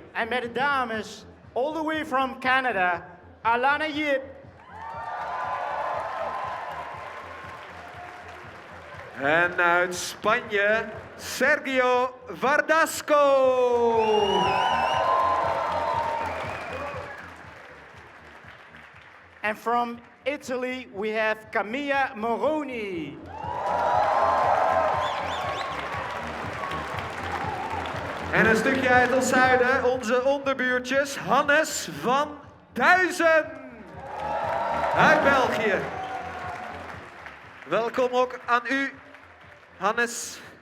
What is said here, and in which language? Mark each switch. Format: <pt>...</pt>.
<nl>En met de dames,</nl> <en>all the way from Canada, Alana Yip.</en> <nl>En uit Spanje, Sergio Vardasco.</nl> <en>And from Italy, we have Camilla Moroni.</en> <nl>En een stukje uit ons zuiden, onze onderbuurtjes, Hannes van Duizen. Uit België. Welkom ook aan u, Hannes.</nl>